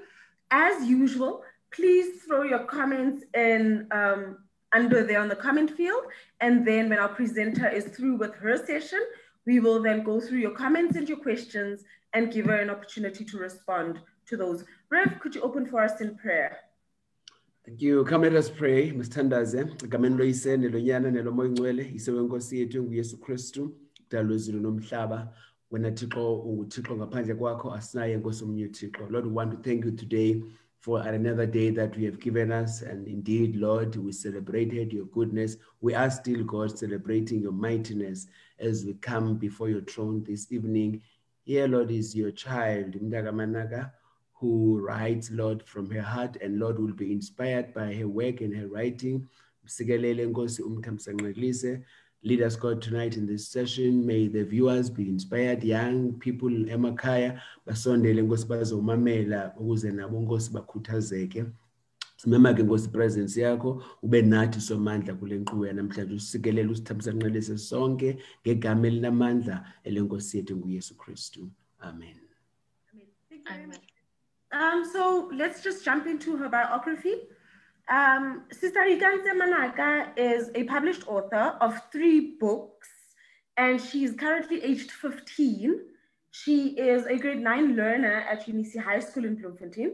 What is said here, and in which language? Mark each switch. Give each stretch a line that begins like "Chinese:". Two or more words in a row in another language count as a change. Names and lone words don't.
English: As usual, please throw your comments in under there on the comment field, and then when our presenter is through with her session, we will then go through your comments and your questions and give her an opportunity to respond to those. Rev, could you open for us in prayer? Thank you. Come, let us pray.
Xhosa: Msthandaze egameni loyise nelonyana nelomoya ingcwele isewe Nkosi yethu nguYesu Kristu dalo izulu nomhlaba. Wena Thixo unguThixo ngaphandle kwakho asinaye Nkosi omnye uThixo.
English: Lord, we want to thank you today for another day that you have given us, and indeed, Lord, we celebrated your goodness. We are still, God, celebrating your mightiness as we come before your throne this evening. Here, Lord, is your child Mnaka Manaka, who writes, Lord, from her heart, and Lord will be inspired by her work and her writing. Lead us, God, tonight in this session. May the viewers be inspired, young people,
Xhosa: emakhaya, basondele Nkosi bazomamela ukuze nabo Nkosi bakhuthazeke. Simema ke Nkosi presence yakho ube nathi somandla kule nkqubo yanamhlanje usikelela usithambisa nqelise sonke ngegama elinamandla elenkosi yethu nguYesu Kristu. Amen. Amen.
English: So let's just jump into her biography. Sister Reikantse Manaka is a published author of 3 books, and she is currently aged 15. She is a grade 9 learner at Unisi High School in Bloemfontein.